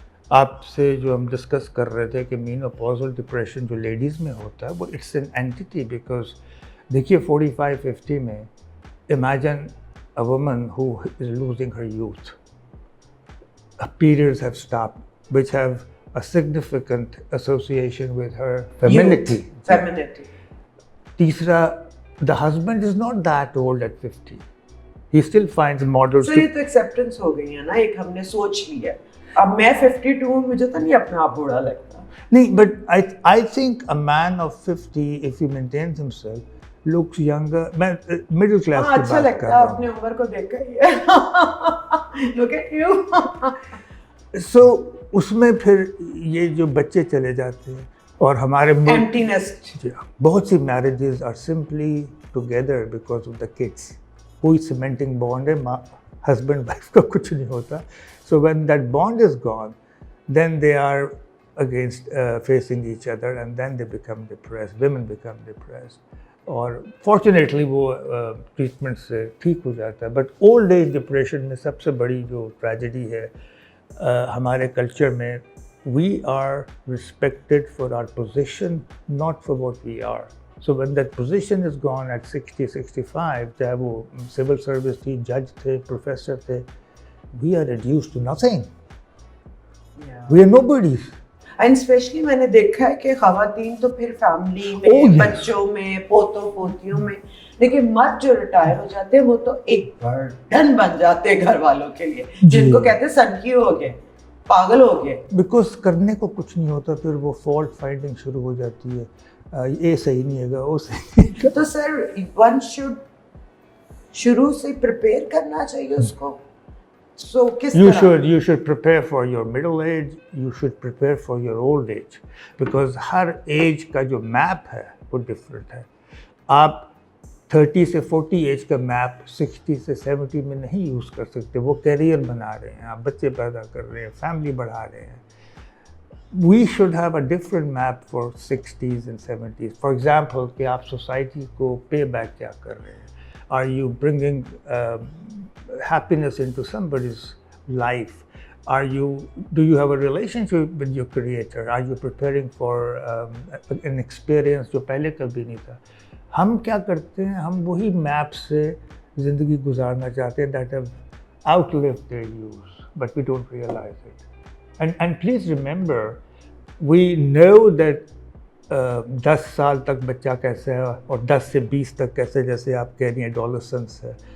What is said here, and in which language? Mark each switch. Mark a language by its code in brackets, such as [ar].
[ur] آپ سے جو ہم ڈسکس کر رہے تھے کہ مینوپوزل ڈپریشن جو لیڈیز میں ہوتا ہے, وہ [en] It's an entity. Because دیکھیے 45-50 میں imagine a woman who is losing her youth, periods have stopped which have a significant association with her femininity. [ur] تیسرا, [en] the husband is not that old at 50. He still finds models. [ur] So یہ تو acceptance ہو گئی ہے نا, ایک ہم نے سوچ لی ہے. اب میں 52 ہوں, مجھے تو نہیں اپنا آپ بوڑھا لگتا. [en] نہیں, but I think a man of 50 if he maintains himself looks younger. [ur] میں middle class کی بات کر رہا ہوں. اپنی عمر کو دیکھ کر ہی [en] look at you. [ur] So اس میں پھر یہ جو بچے چلے جاتے ہیں اور ہمارے [en] emptiness. [ur] بہت سی [en] marriages are simply together because of the kids. [ur] کوئی cementing bond ہے, husband wife کا کچھ نہیں ہوتا. [en] So when that bond is gone, then they are against facing each other, and then they become depressed, women become depressed. [ur] اور fortunately وہ treatment سے ٹھیک ہو جاتا ہے. [en] but old age depression [ur] میں سب سے بڑی جو ٹریجڈی ہے ہمارے کلچر میں, [en] We are respected for our position, not for what we are. So when that position is gone at 60-65, [ur] چاہے وہ سول سروس تھی, جج تھے, پروفیسر تھے, [en] We are reduce to nothing, we are know bodies. [ur] And especially میں نے دیکھا ہے کہ خواتین تو پھر فیملی میں, بچوں میں, پوتوں پوتیوں میں, لیکن مرد جو ریٹائر ہو جاتے ہیں وہ تو ایک برڈن بن جاتے ہیں گھر والوں کے لیے, جن کو کہتے ہیں سنکی ہو گئے, پاگل ہو گئے. بیکاز کرنے کو کچھ نہیں ہوتا, پھر وہ فالٹ فائنڈنگ شروع ہو جاتی ہے, یہ صحیح نہیں ہے گا, وہ صحیح نہیں ہے. تو سر ون شوڈ شروع سے پریپیئر کرنا چاہیے اس کو. [en] So, you should prepare for your middle age, you should prepare for your old age, because [ur] Hare age کا جو میپ ہے وہ ڈفرینٹ ہے. آپ 30 سے 40 ایج کا میپ 60 سے 70 میں نہیں یوز کر سکتے. وہ کیریئر بنا رہے ہیں, آپ بچے پیدا کر رہے ہیں, فیملی بڑھا رہے ہیں. [en] We should have a different map for 60s and 70s. For example, [ur] کہ آپ سوسائٹی کو پے بیک کیا کر رہے ہیں. [en] Are you bringing happiness into somebody's life? Do you have a relationship with your creator? Are you preparing for an experience [ur] جو پہلے کبھی نہیں تھا؟ ہم کیا کرتے ہیں, ہم وہی میپ سے زندگی گزارنا چاہتے ہیں [en] that have outlived their use, but we don't realize it. And please remember, we know that [ur] 10 سال تک بچہ کیسے ہے اور 10 سے 20 تک کیسے, جیسے آپ کہہ رہی ہیں ایڈولسنس ہے.